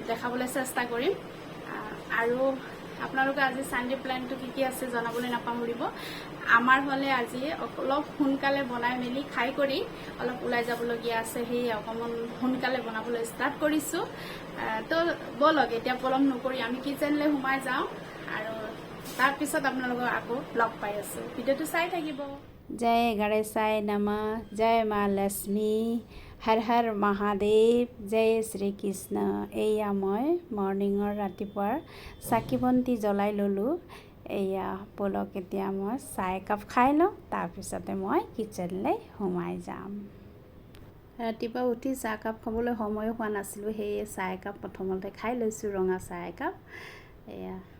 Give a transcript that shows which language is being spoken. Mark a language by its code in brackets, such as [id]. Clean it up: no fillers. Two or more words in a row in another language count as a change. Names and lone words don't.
[as] দেখাবলৈ চেষ্টা কৰিম আৰু আপোনালোকে আজি সানডে প্ল্যানটো কি আছে জনাবলৈ নাপাহৰিব আমাৰ হলে আজি অলপ সোনকালে বনাই মেলি খাই কৰি অলপ ওলাই যাবলগীয়া আছে সেই অকমান সোনকালে বনাবলৈ ষ্টাৰ্ট কৰিছো তো বলক এতিয়া পলম নকৰি আমি কিচেনলৈ সোমাই যাওঁ আৰু তাৰ পিছত আপোনালোকক আকৌ লগ পাই আছো ভিডিঅ'টো চাই থাকিব [hi] जय गणेशाय नमः जय माँ लक्ष्मी हर हर महादेव जय श्री कृष्ण [as] एया मैं मर्निंगर रातिपुৱাৰ চাকি বন্তি জ্বলাই ললো এয়া পলক এতিয়া মই চাহ একাপ খাই লওঁ তাৰপিছতে মই কিচেনলৈ সোমাই যাম ৰাতিপুৱা উঠি চাহ কাপ খাবলৈ সময় হোৱা নাছিল সেয়ে চাহ একাপ প্ৰথমতে খাই লৈছো ৰঙা চাহ একাপ এয়া